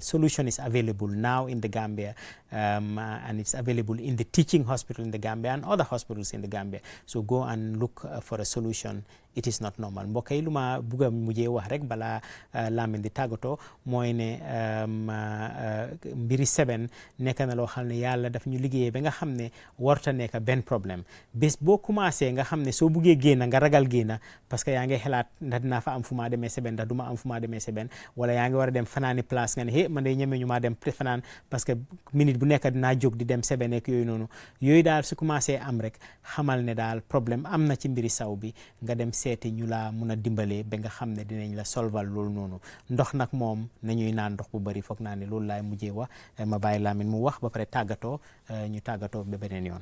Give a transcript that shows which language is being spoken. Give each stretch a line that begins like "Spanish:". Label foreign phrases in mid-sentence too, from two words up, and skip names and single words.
English: Solution is available now in the Gambia, and it's available in the teaching hospital in the Gambia and other hospitals in the Gambia. So go and look for a solution. It is not normal.
Wolof: mbokk yi lu ma bugg a mujjee wax rek balaa Lamin di tàggatoo mooy ne mbiri seben nekk na loo xam ne yàlla daf ñu liggéeyee ba nga xam ne warta nekk benn problème bés boo commencé nga xam ne soo buggee génn nga ragal génn parce que yaa ngi xalaat ndax dinaa fa am fu maa demee seben ndax du ma am fu maa demee seben wala yaa ngi war a dem fanaani place nga ne hé man de ñeme ñu maa dem fanaan parce que minute bu nekk dinaa jóg di dem seben ak yooyu noonu yooyu daal su commencé am rek xamal ne daal problème am na ci mbiri saw bi nga dem seeti ñu la mun a dimbalee ba nga xam ne dinañ la solval loolu noonu ndox nag moom nañuy naan ndox bu bëri foog naa ne loolu laay mujjee wax ma bàyyi Lamin mu wax ba pare tàggatoo ñu tàggatoo ba beneen yoon